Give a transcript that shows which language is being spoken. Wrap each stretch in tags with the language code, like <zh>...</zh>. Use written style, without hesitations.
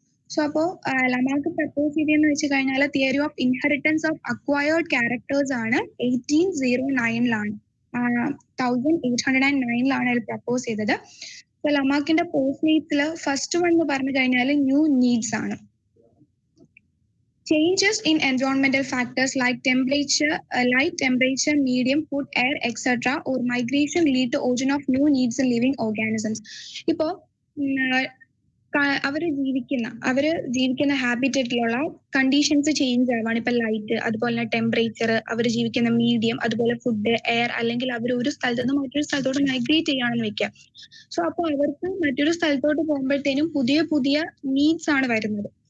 <ml>So അപ്പോൾ ലമാർക്ക് propose ചെയ്തെന്ന് വെച്ച് കഴിഞ്ഞാൽ theory of inheritance of acquired characters ആണ് 1809 1809 അത് പ്രപ്പോസ് ചെയ്തത്. സോ ലമാർക്കിന്റെ പോസ്റ്റ്മേറ്റ്സിൽ ഫസ്റ്റ് വൺ എന്ന് പറഞ്ഞു കഴിഞ്ഞാൽ ന്യൂ നീഡ്സ് ആണ്.</ml> <en>Changes in environmental factors like temperature, light, temperature, medium, food, air, etc. or migration lead to origin of new needs in living organisms.</en> <ml>ഇപ്പോൾ അവര് ജീവിക്കുന്ന ഹാബിറ്ററ്റിലുള്ള കണ്ടീഷൻസ് ചേഞ്ച് ആവാണ്. ഇപ്പൊ light, അതുപോലെ തന്നെ ടെമ്പറേച്ചർ, അവർ ജീവിക്കുന്ന മീഡിയം, അതുപോലെ ഫുഡ്, എയർ, അല്ലെങ്കിൽ അവർ ഒരു സ്ഥലത്ത് നിന്ന് മറ്റൊരു സ്ഥലത്തോട്ട് മൈഗ്രേറ്റ് ചെയ്യാണെന്ന് വെക്കുക. സോ അപ്പൊ അവർക്ക് മറ്റൊരു സ്ഥലത്തോട്ട് പോകുമ്പോഴത്തേനും പുതിയ പുതിയ നീഡ്സ് ആണ് വരുന്നത്.</ml>